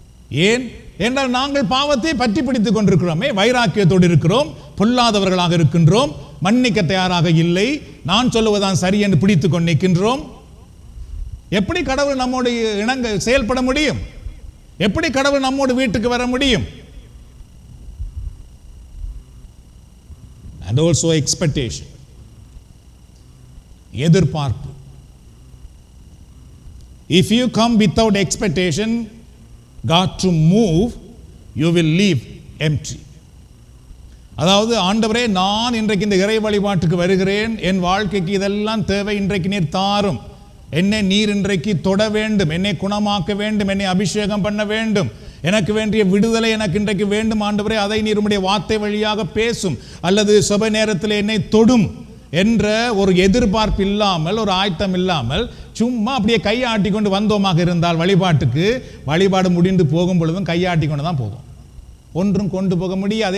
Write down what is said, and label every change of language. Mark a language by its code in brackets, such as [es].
[ta] ஏன் என்றால் நாங்கள் பாவத்தை பற்றி பிடித்துக் கொண்டிருக்கிறோமே, வைராக்கியத்தோடு இருக்கிறோம், பொல்லாதவர்களாக இருக்கின்றோம், மன்னிக்க தயாராக இல்லை, நான் சொல்லுவதான் சரி என்று பிடித்துக் கொண்டு நிற்கின்றோம். எப்படி கடவுள் நம்மோடு இணங்க செயல்பட முடியும்? எப்படி கடவுள் நம்மோடு வீட்டுக்கு வர முடியும்? [en] And also expectation, எதிர்பார்ப்பு. If you come without expectation God to move, you will leave empty. [ta] அதாவது ஆண்டவரே, நான் இன்றைக்கு இந்த இறை வழிபாட்டுக்கு வருகிறேன், என் வாழ்க்கைக்கு இதெல்லாம் தேவை, இன்றைக்கு நீர் தாரும், என்னை நீர் இன்றைக்கு தொட வேண்டும், என்னை குணமாக்க வேண்டும், என்னை அபிஷேகம் பண்ண வேண்டும், எனக்கு வேண்டிய விடுதலை எனக்கு இன்றைக்கு வேண்டும் ஆண்டவரே, அதை நீர் உம்முடைய வார்த்தை வழியாக பேசும், அல்லது சபை நேரத்தில் என்னை தொடும் என்ற ஒரு எதிர்பார்ப்பு இல்லாமல், ஒரு ஆயத்தம் இல்லாமல் சும்மா அப்படியே கையாட்டி கொண்டு வந்தோமாக இருந்தால் வழிபாட்டுக்கு, வழிபாடு முடிந்து போகும் பொழுதும் கையாட்டி கொண்டு தான் போகும், ஒன்றும் கொண்டு போக முடியாது.